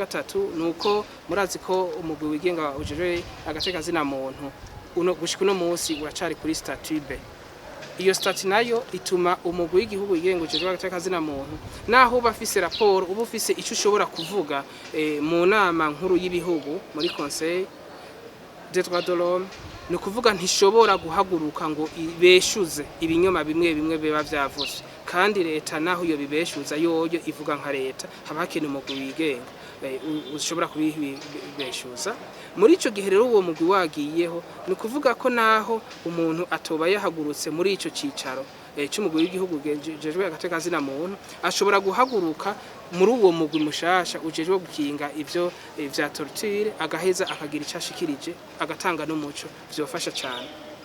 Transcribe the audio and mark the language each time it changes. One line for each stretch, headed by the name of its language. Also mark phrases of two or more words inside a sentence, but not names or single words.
Rundi: gatatu nuko murazi ko umugwi wigenga ujejwe agateka kazina muntu gushika no munsi uracari kuri statut B iyo stati nayo ituma umugwi w'igihugu yigenga ujejwe agateka muntu naho bafise raporo ubu ufise ico ushobora kuvuga mu nama nkuru y'ibihugu muri
French: conseil des droits de l'homme
Rundi: ni ukuvuga ntishobora guhaguruka ngo ibeshuze ibinyoma bimwe bimwe biba vyavuze kandi leta naho iyo bibeshuza yoyo ivuga nka leta haba hakenewe umugwi wigenga ushobora kubibeshuza muri ico gihe rero uwo mugwi wagiyeho ni ukuvuga ko naho umuntu atoba yahagurutse muri ico cicaro cy'umugwi w'igihugu ujejwe agateka muntu ashobora guhaguruka muri uwo mugwi mushasha ujejwe gukinga ivyo vya torture agaheza akagira icashikirije agatanga n'umuco vyofasha cyane.